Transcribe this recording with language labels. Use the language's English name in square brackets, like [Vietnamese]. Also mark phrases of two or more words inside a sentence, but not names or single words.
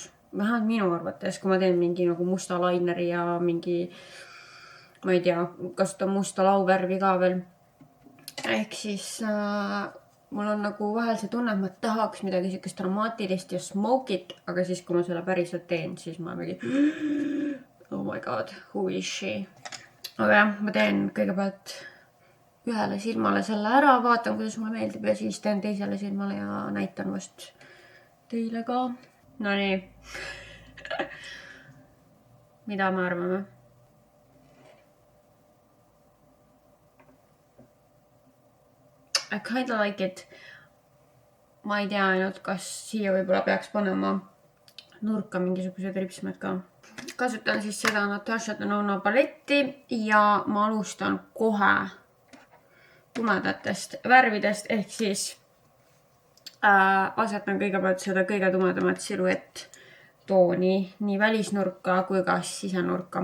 [Estonian] Vähemalt minu arvates, kui ma teen mingi nagu musta laineri ja mingi, ma ei tea, kasutan musta lauvärvi ka veel. Ehk siis mul on nagu vahel see tunne, et ma tahaks midagi siukest dramaatilist ja smoke'it, aga siis kui ma selle päriselt teen, siis ma mingi [English] oh my god, who is she? [Estonian] Aga jah, ma teen kõigepealt ühele silmale selle ära, vaatan, kuidas mulle meeldib ja siis teen teisele silmale ja näitan vast teile ka. No nii. Mida me arvame? [English] I kinda like it. [Estonian] Ma ei tea ainult, kas siia võib-olla peaks panema nurka mingisugused ripsmed ka. Kasutan siis seda Natasha Denona paletti ja ma alustan kohe tumedatest värvidest, ehk siis asetan kõigepealt seda kõige tumedamat siluett tooni nii välisnurka kui ka sisenurka.